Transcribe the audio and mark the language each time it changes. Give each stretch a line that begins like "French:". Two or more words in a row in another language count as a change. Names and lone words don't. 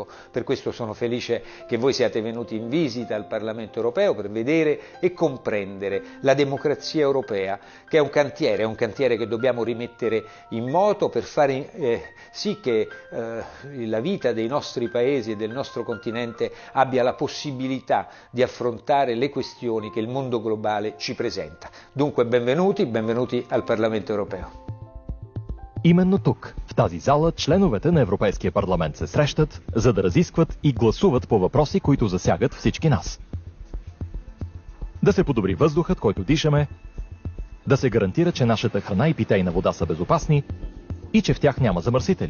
Italian: Per questo sono felice che voi siate venuti in visita al Parlamento europeo per vedere e comprendere la democrazia europea, che è un cantiere che dobbiamo rimettere in moto per fare sì che la vita dei nostri paesi e del nostro continente abbia la possibilità di affrontare le questioni che il mondo globale ci presenta. Dunque benvenuti al Parlamento europeo.
Bulgarian: Именно тук, в тази зала, членовете на Европейския парламент се срещат, за да разискват и гласуват по въпроси, които засягат всички нас. Да се подобри въздухът, който дишаме, да се гарантира, че нашата храна и питейна вода са безопасни и че в тях няма замърсители.